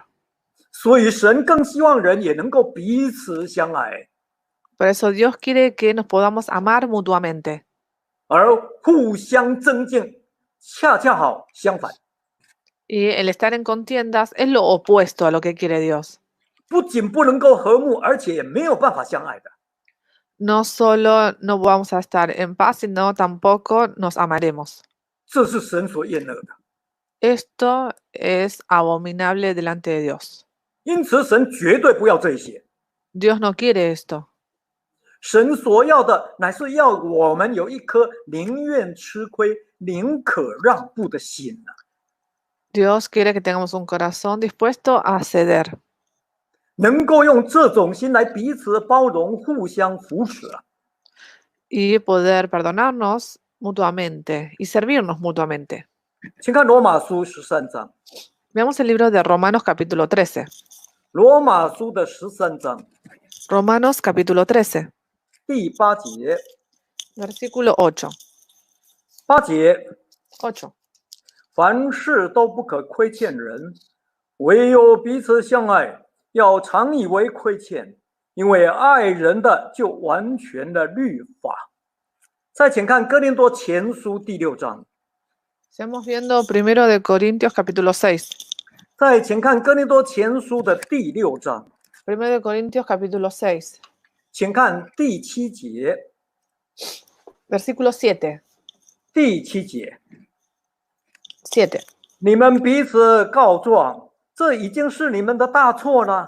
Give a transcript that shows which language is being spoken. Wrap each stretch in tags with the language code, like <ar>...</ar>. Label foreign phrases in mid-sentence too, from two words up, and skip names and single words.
<zh>所以神更希望人也能够彼此相爱，</zh> <es>Por eso Dios quiere que nos podamos amar mutuamente.</es> <zh>而互相增进，恰恰好相反。</zh> <es>Y el estar en contiendas es lo opuesto a lo que quiere Dios.</es> <zh>不仅不能够和睦，而且也没有办法相爱的。</zh> <es>No solo no vamos a estar en paz, sino tampoco nos amaremos.</es> <zh>这是神所厌恶的。</zh> <es>Esto es abominable delante de Dios.</es> <zh>因此，神绝对不要这些。</zh> <es>Dios no quiere esto.</es> <zh>神所要的，乃是要我们有一颗宁愿吃亏、宁可让步的心啊。</zh> <es>Dios quiere que tengamos un corazón dispuesto a ceder</es> <zh>能够用这种心来彼此包容、互相扶持啊。</zh> <es>y poder perdonarnos mutuamente y servirnos mutuamente.</es> <zh>请看罗马书13章，</zh> <es>Veamos el libro de Romanos capítulo 13.</es> <zh>罗马书的13章</zh> <es>Romanos capítulo 13,</es> <zh>第8节，</zh> <es>versículo 8.</es> <zh>8节，</zh> <es>8.</es> <zh>凡事都不可亏欠人，唯有彼此相爱，要常以为亏欠，因为爱人的就完全了律法。再请看哥林多前书第6章，</zh> <es>Estamos viendo primero de Corintios capítulo 6.</es> <zh>再请看哥林多前书的第6章，</zh> <es>Primero de Corintios capítulo 6,</es> <zh>请看第7节，</zh> <es>versículo 7.</es> <zh>第7节，</zh> <es>7.</es> <zh>你们彼此告状，这已经是你们的大错了。</zh>